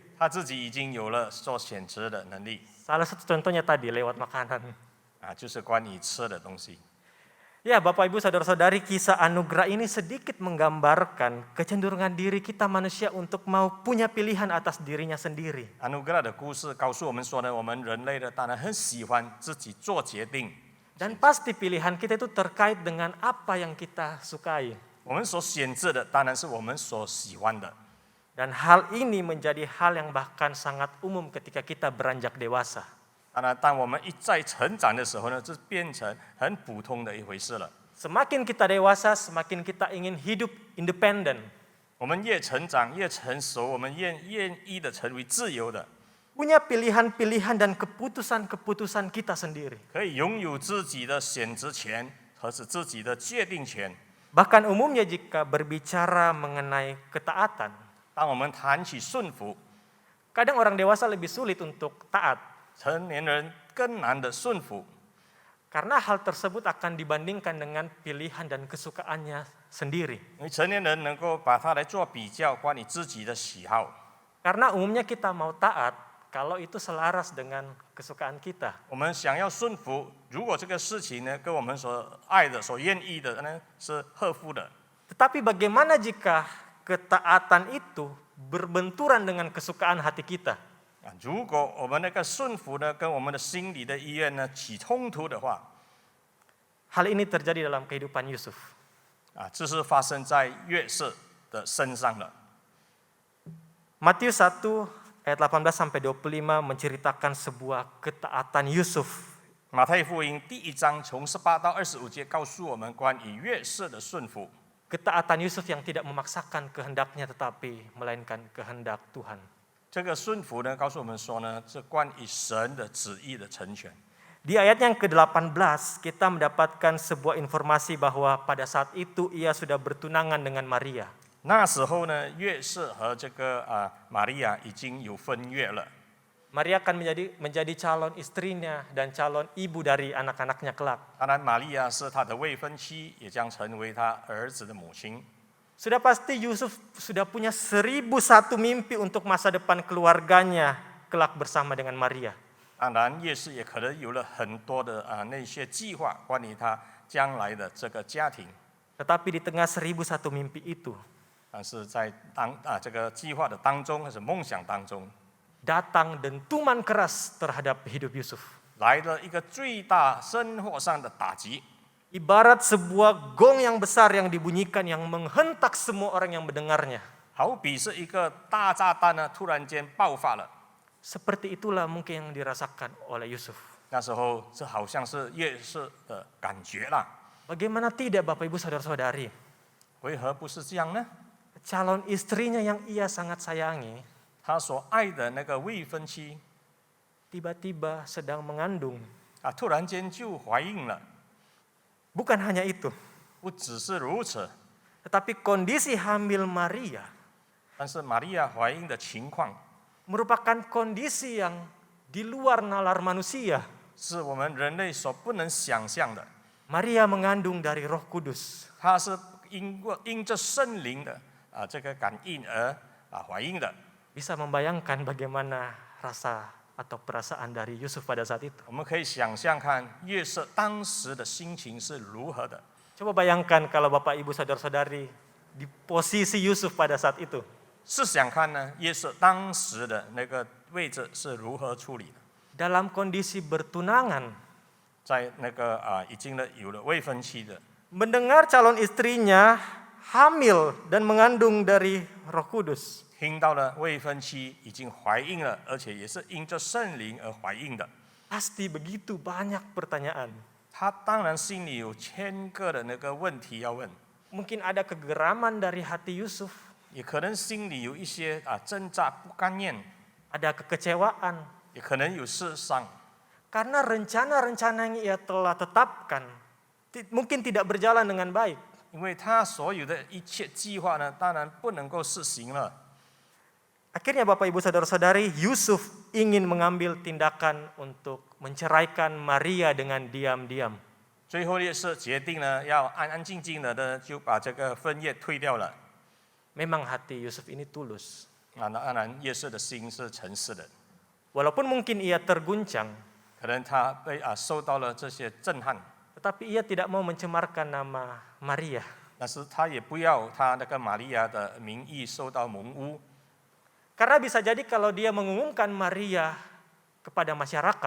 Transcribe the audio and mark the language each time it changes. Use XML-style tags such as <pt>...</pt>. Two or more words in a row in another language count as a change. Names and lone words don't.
<zh>他自己已经有了做选择的能力</zh> <id>Salah satu contohnya tadi lewat makanan.</id> <zh>就是关于吃的东西。</zh> <id>Ya, Bapak Ibu Saudara-saudari, kisah Anugerah ini sedikit menggambarkan kecenderungan diri kita manusia untuk mau punya pilihan atas dirinya sendiri.</id> <zh>安努格拉的故事告诉我们说呢，我们人类的当然很喜欢自己做决定，</zh> <id>Dan pasti pilihan kita itu terkait dengan apa yang kita sukai.</id> <zh>我们所选择的当然是我们所喜欢的。</zh> <id>Dan hal ini menjadi hal yang bahkan sangat umum ketika kita beranjak dewasa.</id> <zh>当然，当我们一再成长的时候呢，这变成很普通的一回事了。</zh> <id>Semakin kita dewasa, semakin kita ingin hidup independen.</id> <zh>我们越成长越成熟，我们愿意的成为自由的，</zh> <id>Punya pilihan-pilihan dan keputusan-keputusan kita sendiri.</id> <zh>可以拥有自己的选择权和是自己的决定权。</zh> <id>Bahkan umumnya jika berbicara mengenai ketaatan,</id> <zh>当我们谈起顺服，</zh> <id>kadang orang dewasa lebih sulit untuk taat.</id> <zh>成年人更难的顺服，</zh> <id>Karena hal tersebut akan dibandingkan dengan pilihan dan kesukaannya sendiri.</id> <zh>因为成年人能够把它来做比较，关于自己的喜好。</zh> <id>Karena umumnya kita mau taat kalau itu selaras dengan kesukaan kita.</id> <zh>我们想要顺服，如果这个事情呢跟我们所爱的、所愿意的呢是合乎的，</zh> <id>Tetapi bagaimana jika ketaatan itu berbenturan dengan kesukaan hati kita?</id> <zh>如果我们那个顺服呢跟我们的心里的意愿呢起冲突的话，</zh> <id>Hal ini terjadi dalam kehidupan Yusuf.</id> <zh>这是发生在约瑟的身上了。</zh> <id>Matius 1 ayat 18 sampai 25 menceritakan sebuah ketaatan Yusuf.</id> <zh>马太福音第1章从18到25节告诉我们关于约瑟的顺服，</zh> <id>Ketaatan Yusuf yang tidak memaksakan kehendaknya tetapi melainkan kehendak Tuhan.</id> <zh>这个顺服呢告诉我们说呢，是关于神的旨意的成全。</zh> <id>Di ayat yang ke-18 kita mendapatkan sebuah informasi bahwa pada saat itu ia sudah bertunangan dengan Maria.</id> <zh>那时候呢，约瑟和这个玛利亚已经有婚约了。</zh> <id>Maria akan menjadi calon istrinya dan calon ibu dari anak-anaknya kelak.</id> <zh>当然，玛利亚是他的未婚妻，也将成为他儿子的母亲。</zh> <id>Sudah pasti Yusuf sudah punya 1001 mimpi untuk masa depan keluarganya kelak bersama dengan Maria.</id> <zh>当然，约瑟也可能有了很多的那些计划，关于他将来的这个家庭。</zh> <id>Tetapi di tengah 1001 mimpi itu,</id> <zh>但是在这个计划的当中，还是梦想当中，</zh> <id>datang dentuman keras terhadap hidup Yusuf.</id> <zh>来了一个最大生活上的打击，</zh> <id>Ibarat sebuah gong yang besar yang dibunyikan yang menghentak semua orang yang mendengarnya.</id> <zh>好比是一个大炸弹呢，突然间爆发了。</zh> <id>Seperti itulah mungkin yang dirasakan oleh Yusuf.</id> <zh>那时候，这好像是约瑟的感觉啦。</zh> <id>Bagaimana tidak Bapak Ibu Saudara-saudari?</id> <zh>为何不是这样呢？</zh> <id>Calon istrinya yang ia sangat sayangi,</id> <zh>他所爱的那个未婚妻</zh> <id>tiba-tiba sedang mengandung.</id> <zh>啊，突然间就怀孕了。</zh> <id>Bukan hanya itu,</id> <zh>不只是如此，</zh> <id>tetapi kondisi hamil Maria</id> <zh>但是玛利亚怀孕的情况，</zh> <id>merupakan kondisi yang di luar nalar manusia.</id> <zh>是我们人类所不能想象的。</zh> <id>Maria mengandung dari Roh Kudus.</id> <zh>她是因着圣灵的这个感应而怀孕的。</zh> <id>Bisa membayangkan bagaimana rasa atau perasaan dari Yusuf pada saat itu.</id> <zh>我们可以想象看约瑟当时的心情是如何的。</zh> <id>Coba bayangkan kalau Bapak Ibu Saudara-saudari di posisi Yusuf pada saat itu.</id> <zh>试想看呢，约瑟当时的那个位置是如何处理的？</zh> <id>Dalam kondisi bertunangan,</id> <zh>在那个已经有了未婚妻的，</zh> <id>mendengar calon istrinya hamil dan mengandung dari Roh Kudus.</id> <zh>听到了未婚妻已经怀孕了，而且也是因着圣灵而怀孕的，</zh> <id>Pasti begitu banyak pertanyaan.</id> <zh>他当然心里有千个的那个问题要问，</zh> <id>Mungkin ada kegeraman dari hati Yusuf,</id> <zh>也可能心里有一些挣扎不甘愿，</zh> <id>ada kekecewaan.</id> <zh>也可能有世伤，</zh> <id>Karena rencana-rencana yang ia telah tetapkan mungkin tidak berjalan dengan baik.</id> <zh>因为他所有的一切计划呢，当然不能够实行了。</zh> <id>Akhirnya Bapak Ibu Saudara-saudari, Yusuf ingin mengambil tindakan untuk menceraikan Maria dengan diam-diam.</id> <zh>最后也是决定呢，要安安静静的呢，就把这个婚约退掉了。</zh> <id>Memang hati Yusuf ini tulus.</id> <zh>那当然，约瑟的心是诚实的，</zh> <id>Walaupun mungkin ia terguncang,</id> <zh>可能他被受到了这些震撼，</zh> <id>tetapi ia tidak mau mencemarkan nama Maria.</id> <zh>但是他也不要他那个玛利亚的名义受到蒙污，</zh> <id>Karena bisa jadi kalau dia mengumumkan Maria kepada masyarakat,</id>